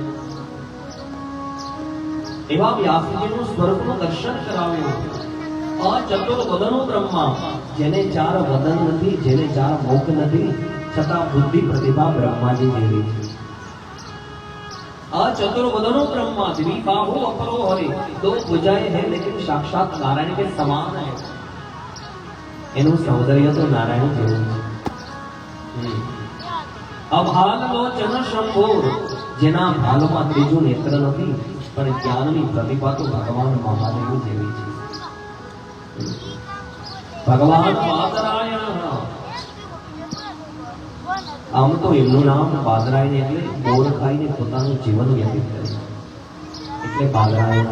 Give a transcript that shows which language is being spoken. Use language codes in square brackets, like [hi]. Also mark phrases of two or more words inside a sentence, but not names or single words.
[gu] એવા વ્યાસજીનું સ્વરૂપનું દર્શન કરાવ્યું. ચતુર્વદનો બ્રહ્મા, જેને ચાર વદન નથી, જેને ચાર મુખ નથી, છતાં બુદ્ધિ પ્રતિભા બ્રહ્માજી જેવી છે. [sa] चतुर्वदनो ब्रह्मा द्विबाहु अपरो हरि, [hi] दो भुजाएं हैं लेकिन साक्षात नारायण के समान है। [gu] એનું સૌંદર્ય તો નારાયણ જેવું છે। અભાલોચન શંભોર, જેના ભાલમાં ત્રીજું નેત્ર નથી પણ જ્ઞાનની પ્રતિભા તો ભગવાન મહાદેવ જેવી છે। ભગવાન બાદરાયણ, આમ તો એમનું નામ બાદરાયણ એટલે બોર ખાઈને પોતાનું જીવન વ્યતીત કરે એટલે બાદરાયણ।